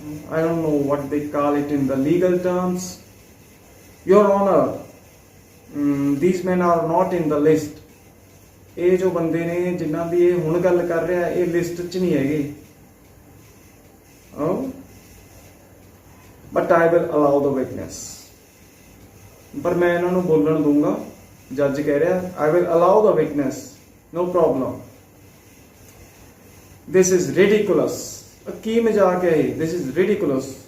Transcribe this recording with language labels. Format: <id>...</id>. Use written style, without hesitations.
<en>I don't know what they call it in the legal terms. Your Honor, these men are not in the list.</en> <pa>ਇਹ ਜੋ ਬੰਦੇ ਨੇ ਜਿਨ੍ਹਾਂ ਦੀ ਇਹ ਹੁਣ ਗੱਲ ਕਰ ਰਿਹਾ ਇਹ ਲਿਸਟ 'ਚ ਨਹੀਂ ਹੈਗੇ.</pa> <en>But I will allow the witness.</en> <pa>ਪਰ ਮੈਂ ਇਹਨਾਂ ਨੂੰ ਬੋਲਣ ਦੂੰਗਾ. ਜੱਜ ਕਹਿ ਰਿਹਾ</pa> <en>I will allow the witness, no problem. This is ridiculous.</en> <pa>ਕੀ ਮਜ਼ਾਕ ਹੈ ਇਹ?</pa> <en>This is ridiculous.</en>